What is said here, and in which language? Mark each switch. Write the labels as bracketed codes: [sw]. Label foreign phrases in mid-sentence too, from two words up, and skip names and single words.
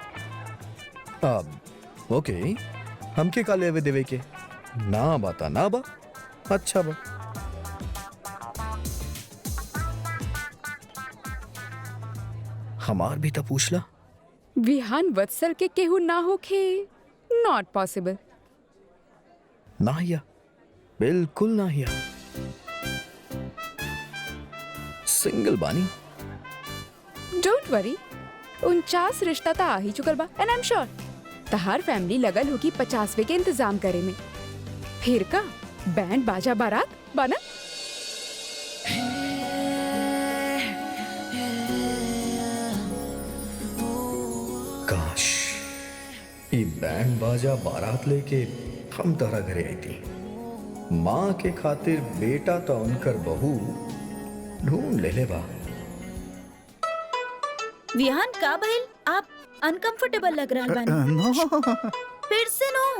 [bho] ओके, हमके का लेवे देवे के? ना बाता ना बा, अच्छा बा। हमार भी तो पूछला। विहान वत्सल के केहू ना होखे, [en] Not possible. [bho] ना हिया, बिल्कुल ना हिया। सिंगल बानी। [en] Don't worry, [bho] 49 रिश्ता तो आ ही चुकल बा, [en] And I am sure [bho] तहार फैमिली लगल होगी 50वें के इंतजाम करे में। फिर का बैंड बाजा बारात बना। काश ये बैंड बाजा बारात लेके हम तहरा घरे आई थी। माँ के खातिर बेटा तो उनकर बहू ढूंढ ले बा। विहान का भइल? आप अनकंफर्टेबल लग रहा बानी। नो। फिर से नो।